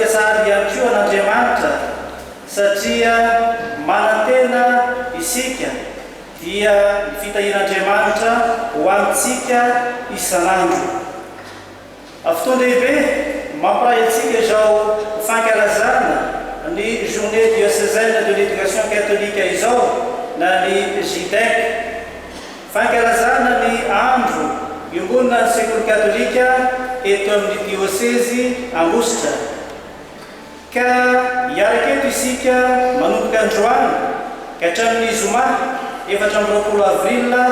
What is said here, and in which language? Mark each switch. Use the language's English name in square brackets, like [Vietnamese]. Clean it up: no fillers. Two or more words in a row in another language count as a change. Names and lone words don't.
[Malagasy] sahady ihany koa an'Andriamanitra satria manantena isika dia fitahian'Andriamanitra ho antsika isanandro fotoana lehibe mamparay atsika izao fankalazana ny [French] journée diocésaine de l'éducation catholique [Malagasy] izao na ny JDEC fankalazana ny andro iombonina ny sekoly katolika eto amin'ny diocèse Angositra ka hiaraketo isika manomboka androany ka hatramin'ny zoma 24 avril